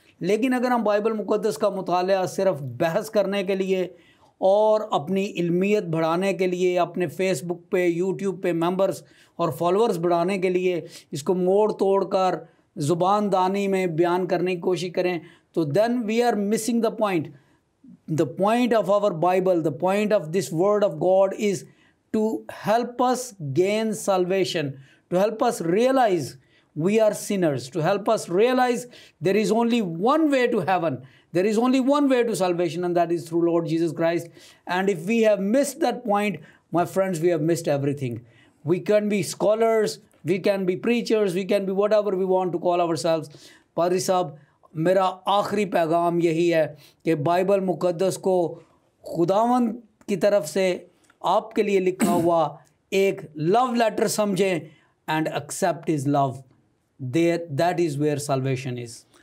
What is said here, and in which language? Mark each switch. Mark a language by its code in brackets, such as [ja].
[hi] लेकिन अगर हम बाइबल मुक़द्दस का मुताला सिर्फ़ बहस करने के लिए और अपनी इल्मियत बढ़ाने के लिए, अपने फेसबुक पे, यूट्यूब पे मेंबर्स और फॉलोअर्स बढ़ाने के लिए इसको मोड़ तोड़ कर ज़ुबान दानी में बयान करने की कोशिश करें, तो [en] Then we are missing the point. The point of our Bible, the point of this word of God is to help us gain salvation, to help us realize we are sinners, to help us realize there is only one way to heaven, there is only one way to salvation, and that is through Lord Jesus Christ. And if we have missed that point, my friends, we have missed everything. We can be scholars, we can be preachers, we can be whatever we want to call ourselves. [hi] पादरी साहब, मेरा आखिरी पैगाम यही है कि Bible मुक़द्दस को खुदावंद की तरफ से आपके लिए लिखा हुआ एक लव लेटर समझें [en] And accept his love, that is where salvation is.